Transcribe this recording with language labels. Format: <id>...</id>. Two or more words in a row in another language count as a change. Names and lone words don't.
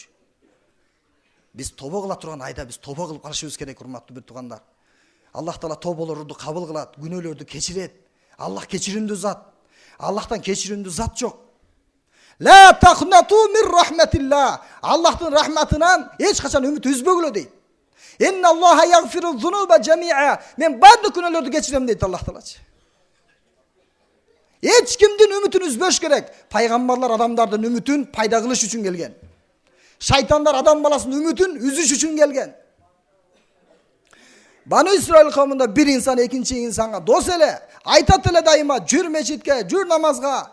<ky>Биз тобо кыла турган айда биз тобо кылып калышыбыз керек, урматтуу бир туугандар.</ky> <ar>الله تعالى</ar> <ky>тоболорду кабыл кылат, күнөөлөрдү кечирет. Аллах кечиримдүү зат. Аллахтан кечиримдүү зат жок.</ky> <ar>لا تقنطوا من رحمة الله.</ar> <ky>Аллахтын рахматынан эч качан үмүт үзбөгүлө дейт.</ky> <ar>إن الله يغفر الذنوب جميعا.</ar> <ky>Мен бардык күнөөлөрдү кечирем дейт</ky> <ar>الله تعالى.</ar> <ky>Эч кимдин үмүтүн үзбөш керек. Пайгамбарлар адамдардын үмүтүн пайда кылыш үчүн келген. Шайтандар адам баласынын үмүтүн үзүш үчүн келген. Бanu İsrail кавмында бир инсан экинчи инсанга дос эле, айтат эле дайыма, жүр мечитке, жүр намазга.</ky>